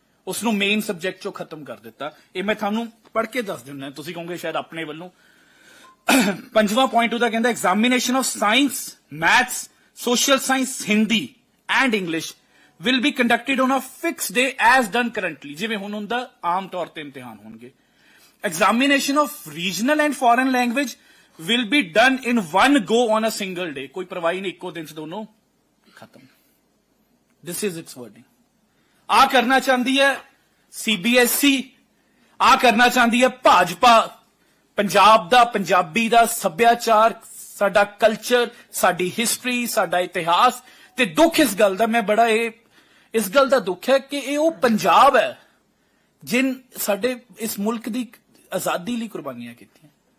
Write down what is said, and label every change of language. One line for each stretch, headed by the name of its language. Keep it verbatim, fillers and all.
Punjabi: ਉਸ ਨੂੰ main subject ਚੋਂ ਖਤਮ ਕਰ ਦਿੱਤਾ। ਇਹ ਮੈਂ ਤੁਹਾਨੂੰ ਪੜ੍ਹ ਕੇ ਦੱਸ ਦਿੰਦਾ, ਤੁਸੀਂ ਕਹੋਗੇ ਸ਼ਾਇਦ ਆਪਣੇ ਵੱਲੋਂ। ਪੰਜਵਾਂ ਪੁਆਇੰਟ ਉਹਦਾ ਕਹਿੰਦਾ
English: examination of science, maths, social science, Hindi and English will be conducted on a fixed day as done currently,
Punjabi: ਜਿਵੇਂ ਹੁਣ ਹੁੰਦਾ ਆਮ ਤੌਰ ਤੇ ਇਮਤਿਹਾਨ ਹੋਣਗੇ।
English: Examination of regional and foreign language will be done in one go on a single day.
Punjabi: ਕੋਈ ਪਰਵਾਹੀ ਨਹੀਂ, ਇੱਕੋ ਦਿਨ ਚ ਦੋਨੋਂ ਖਤਮ।
English: This is its wording.
Punjabi: ਆ ਕਰਨਾ ਚਾਹੁੰਦੀ ਹੈ C B S E, ਆ ਕਰਨਾ ਚਾਹੁੰਦੀ ਹੈ ਭਾਜਪਾ, ਪੰਜਾਬ ਦਾ, ਪੰਜਾਬੀ ਦਾ ਸੱਭਿਆਚਾਰ, ਸਾਡਾ ਕਲਚਰ, ਸਾਡੀ ਹਿਸਟਰੀ, ਸਾਡਾ ਇਤਿਹਾਸ। ਤੇ ਦੁੱਖ ਇਸ ਗੱਲ ਦਾ, ਮੈਂ ਬੜਾ ਇਹ ਇਸ ਗੱਲ ਦਾ ਦੁੱਖ ਹੈ ਕਿ ਇਹ ਉਹ ਪੰਜਾਬ ਹੈ ਜਿਨ ਸਾਡੇ ਇਸ ਮੁਲਕ ਦੀ ਆਜ਼ਾਦੀ ਲਈ ਕੁਰਬਾਨੀਆਂ ਕੀਤੀਆਂ।